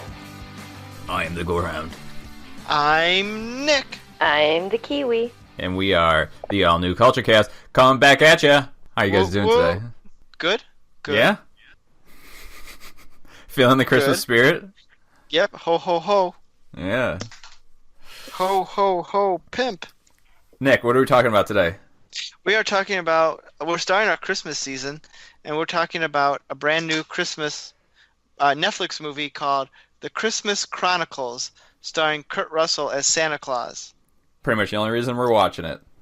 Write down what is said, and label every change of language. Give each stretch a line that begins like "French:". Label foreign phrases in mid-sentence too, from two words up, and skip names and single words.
English: I am the Gorehound. I'm Nick. I'm the Kiwi. And we are the all-new Culture Cast, coming back at ya. How you guys doing today? Good. Yeah? Feeling the Christmas spirit? Yep. Ho, ho, ho. Yeah. Ho, ho, ho, pimp. Nick, what are we talking about today? We are talking about, we're starting our Christmas season, and we're talking about a brand new Christmas Netflix movie called The Christmas Chronicles, starring Kurt Russell as Santa Claus. Pretty much the only reason we're watching it.